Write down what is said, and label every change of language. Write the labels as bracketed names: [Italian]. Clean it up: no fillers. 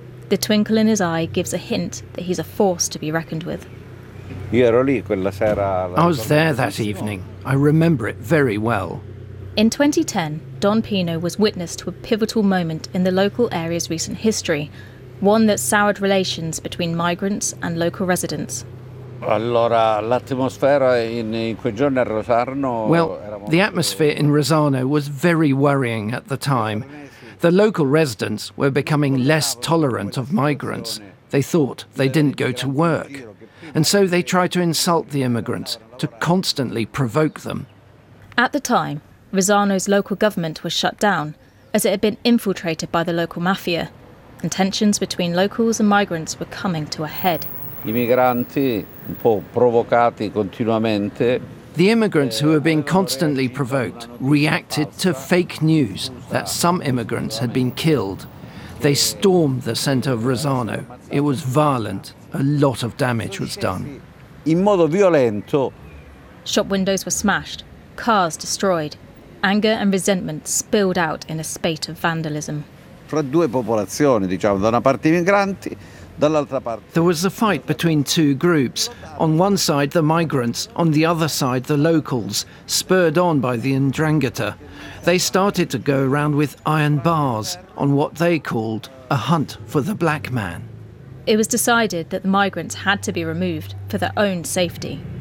[English] The twinkle in his eye gives a hint that he's a force to be reckoned with. I was there that evening. I remember it very well. In 2010, Don Pino was witness to a pivotal moment in the local area's recent history, one that soured relations between migrants and local residents. [Italian] Allora, l'atmosfera in quei giorni a Rosarno. [English] Well, the atmosphere in Rosarno was very worrying at the time. The local residents were becoming less tolerant of migrants. They thought they didn't go to work. And so they tried to insult the immigrants, to constantly provoke them. At the time, Rosarno's local government was shut down, as it had been infiltrated by the local mafia, and tensions between locals and migrants were coming to a head. [Italian] I migranti, un po' provocati continuamente. [English] The immigrants who were being constantly provoked reacted to fake news that some immigrants had been killed. They stormed the center of Rosarno. It was violent. A lot of damage was done. [Italian] In modo violento. [English] Shop windows were smashed, cars destroyed. Anger and resentment spilled out in a spate of vandalism. [Italian] Fra due popolazioni, diciamo, da una parte I migranti. [English] There was a fight between two groups. On one side, the migrants, on the other side, the locals, spurred on by the 'Ndrangheta. They started to go around with iron bars on what they called a hunt for the black man. It was decided that the migrants had to be removed for their own safety.